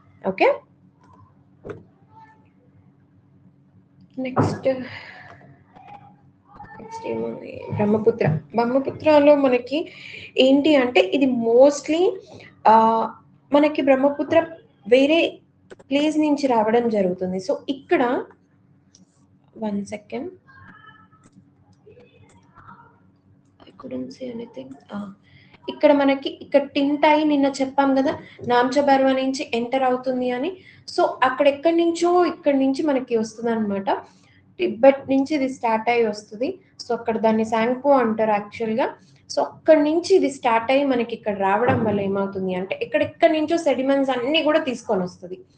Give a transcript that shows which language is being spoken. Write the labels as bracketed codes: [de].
[te] Okay, next ఏముంది, బ్రహ్మపుత్రలో మనకి ఏంటి అంటే ఇది మోస్ట్లీ మనకి బ్రహ్మపుత్ర వేరే ప్లేస్ నుంచి రావడం జరుగుతుంది. సో ఇక్కడ [en] 1 second, I couldn't see anything. [te] ఇక్కడ మనకి ఇక్కడ టింటాయి నిన్న చెప్పాం కదా నామ్చబర్వా నుంచి ఎంటర్ అవుతుంది అని. సో అక్కడ ఎక్కడి నుంచి మనకి వస్తుంది అనమాట, టిబెట్ నుంచి ఇది స్టార్ట్ అయ్యి వస్తుంది. సో అక్కడ దాన్ని శాంగ్పో అంటారు యాక్చువల్గా. సో అక్కడి నుంచి ఇది స్టార్ట్ అయ్యి మనకి ఇక్కడ రావడం వల్ల ఏమవుతుంది అంటే ఎక్కడెక్కడి నుంచో సెడిమెంట్స్ అన్ని కూడా తీసుకొని వస్తుంది.